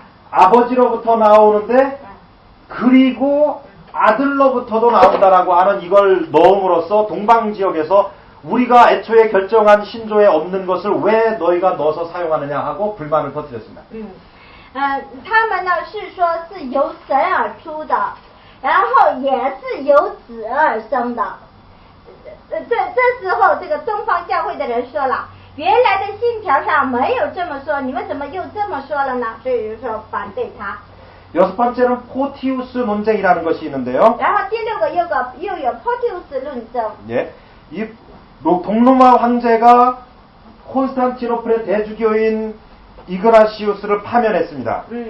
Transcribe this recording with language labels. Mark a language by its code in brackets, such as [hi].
[ko] 아버지로부터 나오는데 그리고 아들로부터도 나온다라고 하는 이걸 넣음으로써 동방 지역에서 우리가 애초에 결정한 신조에 없는 것을 왜 너희가 넣어서 사용하느냐 하고 불만을 터뜨렸습니다. [zh] 他们呢是说是由神而出的，然后也是由子而生的。这时候这个东方教会的人说了，原来的信条上没有这么说，你们怎么又这么说了呢？所以就说反对他。 [ko] 여섯 번째는 포티우스 논쟁이라는 것이 있는데요. [zh] 然后第六个又有 포티우스论争。 [ko] 예, 이 동로마 황제가 콘스탄티노플의 대주교인 이그나시우스를 파면했습니다.